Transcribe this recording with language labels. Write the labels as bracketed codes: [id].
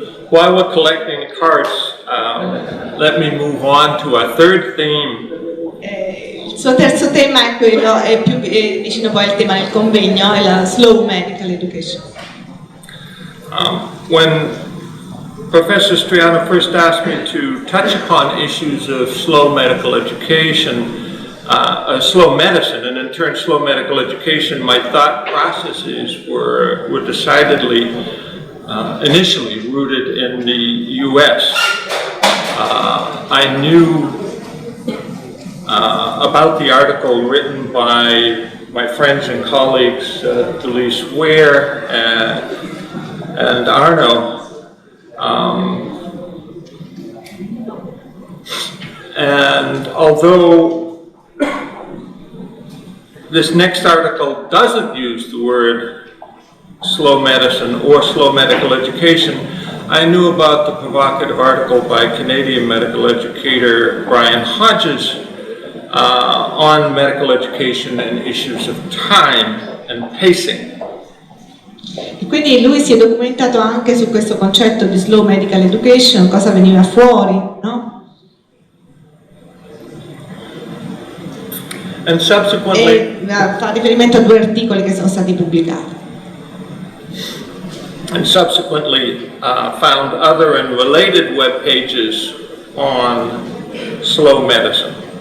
[en] While we're collecting cards, let me move on to our third theme. [it] Il suo terzo tema è quello, è più vicino poi al tema del convegno, è la slow medical education. [en] When Professor Striano first asked me to touch upon issues of slow medical education, slow medicine, and in turn slow medical education, my thought processes were decidedly initially rooted in the US. I knew about the article written by my friends and colleagues Delise Ware and Arno, and although this next article doesn't use the word slow medicine or slow medical education, I knew about the provocative article by Canadian medical educator Brian Hodges on medical education and issues of time and pacing. [it] E quindi lui si è documentato anche su questo concetto di slow medical education, cosa veniva fuori, no? [en] And subsequently, [it] E fa riferimento a 2 articoli che sono stati pubblicati. [en] And subsequently found other and related web pages on slow medicine.